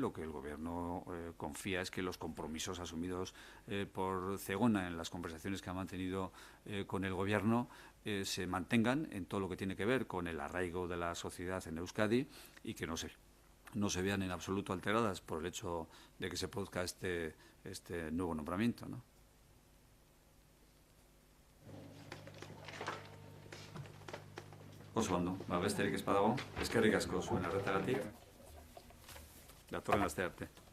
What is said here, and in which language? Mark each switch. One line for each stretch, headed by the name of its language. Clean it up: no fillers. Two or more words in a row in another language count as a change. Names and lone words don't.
Spanish: Lo que el Gobierno confía es que los compromisos asumidos por Zegona en las conversaciones que ha mantenido con el Gobierno se mantengan en todo lo que tiene que ver con el arraigo de la sociedad en Euskadi y que no se vean en absoluto alteradas por el hecho de que se produzca este nuevo nombramiento, ¿no?
Basque: Oso ondo, besterik ez badago, eskerrik asko zuen arretagatik. Datorren aste arte.